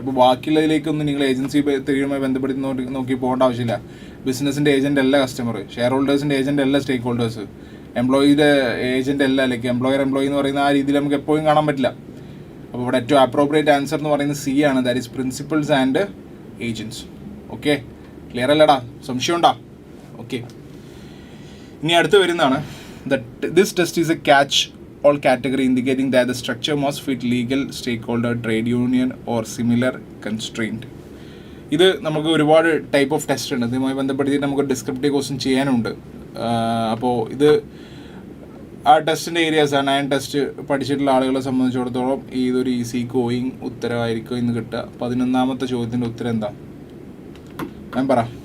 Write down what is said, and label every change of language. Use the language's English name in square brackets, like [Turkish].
[Malayalam] അപ്പോൾ ബാക്കിയുള്ളതിലേക്കൊന്നും നിങ്ങൾ ഏജൻസി തിരിയുമായി ബന്ധപ്പെടുത്തി നോക്കി പോകേണ്ട ആവശ്യമില്ല. ബിസിനസ്സിൻ്റെ ഏജൻറ്റ് അല്ല കസ്റ്റമർ, ഷെയർ ഹോൾഡേഴ്സിൻ്റെ ഏജൻറ്റ് അല്ല സ്റ്റേക്ക് ഹോൾഡേഴ്സ്, എംപ്ലോയിയുടെ ഏജൻറ്റ് അല്ല, ലൈക്ക് എംപ്ലോയർ എന്ന് പറയുന്ന ആ രീതിയിൽ നമുക്ക് എപ്പോഴും കാണാൻ പറ്റില്ല. അപ്പോൾ ഇവിടെ ഏറ്റവും അപ്രോപ്രിയേറ്റ് ആൻസർ എന്ന് പറയുന്നത് C ആണ്. [English] That is principals and agents. [Malayalam] Okay, clear അല്ലടാ? സംശയം ഉണ്ടാ? ഓക്കെ, ഇനി അടുത്ത് വരുന്നതാണ് [English] This test is a catch all category indicating that the structure must fit legal, stakeholder, trade union or similar constraint. [Malayalam] ഇത് നമുക്ക് ഒരുപാട് ടൈപ്പ് ഓഫ് ടെസ്റ്റ് ഉണ്ട്. ഇതുമായി ബന്ധപ്പെടുത്തിയിട്ട് നമുക്ക് ഡിസ്ക്രിപ്റ്റീവ് ക്വസ്റ്റ്യൻ ചെയ്യാനുണ്ട്. അപ്പോൾ ഇത് ആ ടെസ്റ്റിൻ്റെ ഏരിയാസാണ്. 9 ടെസ്റ്റ് പഠിച്ചിട്ടുള്ള ആളുകളെ സംബന്ധിച്ചിടത്തോളം ഇതൊരു ഈസി ഗോയിങ് ഉത്തരവായിരിക്കും ഇന്ന് കിട്ടുക. 11ാമത്തെ ചോദ്യത്തിൻ്റെ ഉത്തരം എന്താ? ഞാൻ പറ.